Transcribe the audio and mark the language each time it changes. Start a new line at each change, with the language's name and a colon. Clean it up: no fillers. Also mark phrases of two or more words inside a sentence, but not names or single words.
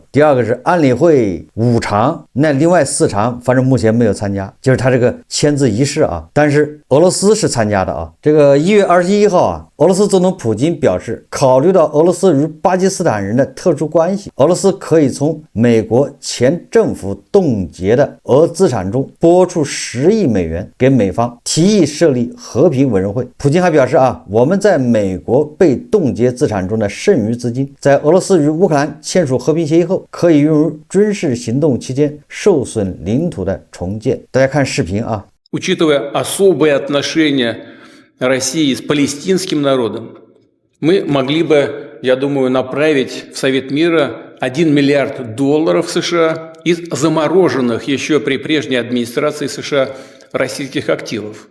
Chinese: 第二个是安理会5场，那另外4场反正目前没有参加，就是他这个签字仪式但是俄罗斯是参加的这个1月21号俄罗斯总统普京表示，考虑到俄罗斯与巴基斯坦人的特殊关系，俄罗斯可以从美国前政府冻结的俄资产中拨出10亿美元给美方，提议设立和平委员会。普京还表示我们在美国被冻结资产中的剩余资金，在俄罗斯与乌克兰签署和平协议后，可以用于军事行动期间受损领土的重建。大家看视频
Russian: Учитывая особые отношения России с палестинским народом, мы могли бы, я думаю, направить в Совет мира $1 миллиард США из замороженных еще при прежней администрации США российских активов.